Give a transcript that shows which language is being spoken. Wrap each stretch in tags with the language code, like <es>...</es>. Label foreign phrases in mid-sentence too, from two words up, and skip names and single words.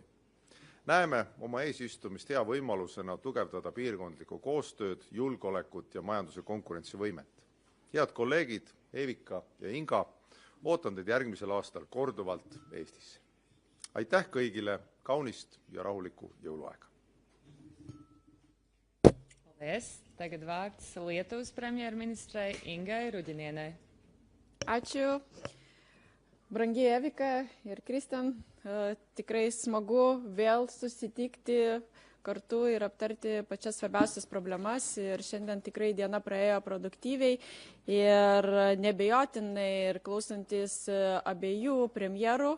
<et>Näeme oma eesistumist hea võimalusena tugevdada piirkondlikku koostööd, julgeolekut ja majanduse konkurentsivõimet. Head kolleegid Evika ja Inga, ootan teid järgmisel aastal korduvalt Eestisse. Aitäh kõigile, kaunist ja rahulikku jõuluaega!</et> <lv>Paldies. Tagad vārds Lietuvas premjerministrei Ingai Rudinienei.</lv> <lt>Ačiū. Brangi Evika ir Kristian, tikrai smagu vėl susitikti kartu ir aptarti pačias svarbiausias problemas. Ir šiandien tikrai diena praėjo produktyviai ir nebejotinai ir klausantis abiejų premjerų.</lt>